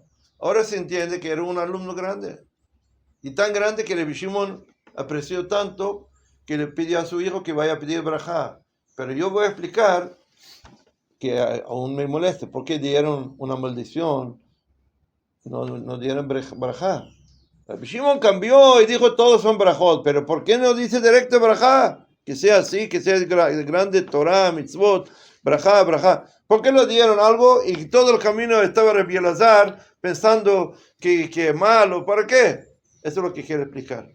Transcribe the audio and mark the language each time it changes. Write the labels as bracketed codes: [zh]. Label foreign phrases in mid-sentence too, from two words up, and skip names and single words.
[es] Ahora se entiende que era un alumno grande. Y tan grande que Rabbi Shimon apreció tanto que le pidió a su hijo que vaya a pedir barajá. Pero yo voy a explicar que aún me molesta. ¿Por qué dieron una maldición? No dieron barajá. Rabbi Shimon cambió y dijo todos son barajot. Pero ¿por qué no dice directo barajá? Que sea así, que sea grande [he] תורה מצוות ברכה ברכה. [es] ¿Por qué lo dieron algo y todo el camino estaba Rabbi Elazar pensando que es malo? ¿Para qué? Eso es lo que quiero explicar.